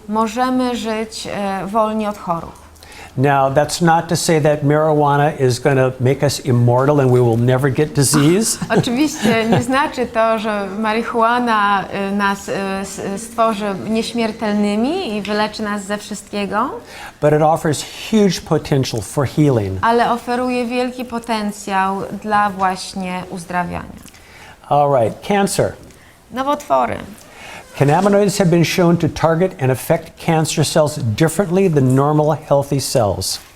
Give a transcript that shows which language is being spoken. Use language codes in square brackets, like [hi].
[pl] możemy żyć wolni od chorób. [en] Now, that's not to say that marijuana is going to make us immortal and we will never get disease. [pl] Oczywiście nie znaczy to, że marihuana nas stworzy nieśmiertelnymi i wyleczy nas ze wszystkiego, [en] But it offers huge potential for healing. [pl] ale oferuje wielki potencjał dla właśnie uzdrawiania. [en] All right, cancer. [pl] Nowotwory. [en] Cannabinoids have been shown to target and affect cancer cells differently than normal healthy cells.